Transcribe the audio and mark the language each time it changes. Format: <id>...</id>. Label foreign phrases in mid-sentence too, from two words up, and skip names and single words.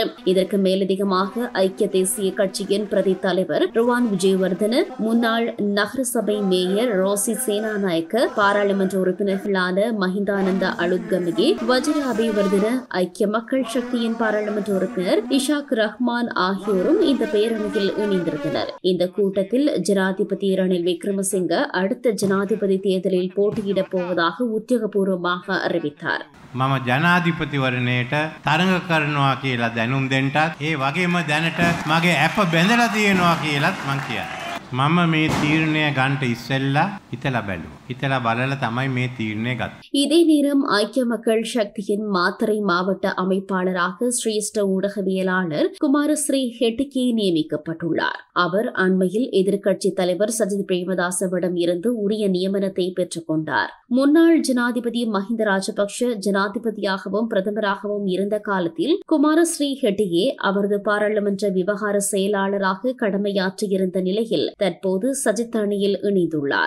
<ta>இதற்கு மேலதிகமாக ஐக்கிய தேசிய கட்சியின் பிரதி தலைவர் ருவான் விஜயவர்தன, முன்னாள் நகரசபை மேயர் ரோசி சேனாநாயக்க, பாராளுமன்ற உறுப்பினர்களான மஹிந்தானந்த அலுத்கமகே, வஜர அபிவர்தன, ஐக்கிய மக்கள் சக்தியின் பாராளுமன்ற உறுப்பினர் இஷாக் ரஹ்மான் ஆகியோரும் இந்த பேரணியில் இணைந்திருந்தனர். இந்த கூட்டத்தில் ஜனாதிபதி ரணில் விக்ரமசிங்க அடுத்த ஜனாதிபதி தேர்தலில் போட்டியிடப் போவதாக உத்தியோகபூர்வமாக அறிவித்தார்.</ta> <si>මම ජනාධිපතිවරණයට තරඟ කරනවා කියලා දැනුම් දෙන්නටත් ඒ වගේම දැනට මගේ ඇප බැඳලා තියෙනවා කියලත් මං කියනවා. මම මේ තීරණය ගන්නට ඉස්සෙල්ලා හිතලා බැලුවා. හිතලා බලලා තමයි මේ තීරණය ගත්තේ.</si> <ta>இதே நேரம் ஐக்கிய மக்கள் சக்தியின் மாத்தறை மாவட்ட அமைப்பாளராக சிரேஷ்ட ஊடகவியலாளர் குமாரஸ்ரீ ஹெட்டிகே நியமிக்கப்பட்டுள்ளார். அவர் அண்மையில் எதிர்க்கட்சி தலைவர் சஜித் பிரேமதாசவிடம் இருந்து உரிய நியமனத்தை பெற்றுக் கொண்டார். முன்னாள் ஜனாதிபதி மஹிந்த ராஜபக்ஷ ஜனாதிபதியாகவும் பிரதமராகவும் இருந்த காலத்தில் குமாரஸ்ரீ ஹெட்டிகே அவரது பாராளுமன்ற விவகார செயலாளராக கடமையாற்றியிருந்த நிலையில் தற்போது சஜித் அணியில் இணைந்துள்ளார்.</ta>